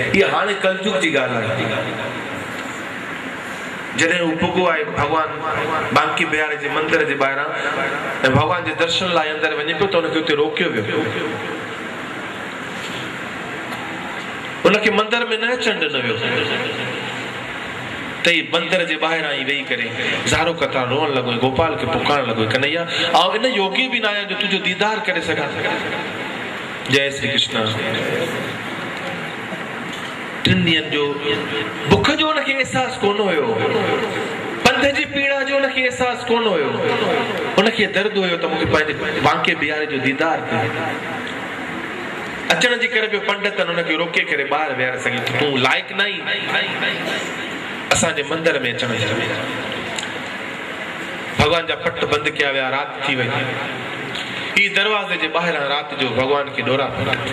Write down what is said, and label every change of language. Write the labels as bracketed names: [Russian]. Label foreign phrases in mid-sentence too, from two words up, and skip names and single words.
[Sindhi] इहा हाणे कलयुग जी ॻाल्हि आहे। जॾहिं हू पुॻो आहे भॻवान बांकी बिहारी जे मंदर जे ॿाहिरां ऐं भॻवान जे दर्शन लाइ अंदरि वञे पियो त हुनखे उते रोकियो वियो। हुनखे मंदर में न अचण ॾिनो वियो त ही मंदर जे ॿाहिरां ई वेही करे ज़ारो कतार रोअण लॻो, गोपाल खे पुकारण लॻो, कन्हैया आउं इन योगी बि न आहियां जो तुंहिंजो दीदार करे सघां। जय श्री कृष्ण। 3 ॾींहंनि जो बुख जो हुनखे अहसास कोन हुयो, पंध जी पीड़ा जो हुनखे अहसास कोन हुयो, हुनखे दर्द हुयो त मूंखे पंहिंजे बांके बिहारी जो दीदार थिए। अचण जी करे पियो पंडितनि हुनखे रोके करे ॿाहिरि विहारे सघे, तूं लाइक़ु न आहीं असांजे मंदर में अचण जी। भॻवान जा पट बंदि कया विया, राति थी वई। ही दरवाज़े जे ॿाहिरां राति जो भॻवान खे ॾोरा पिया।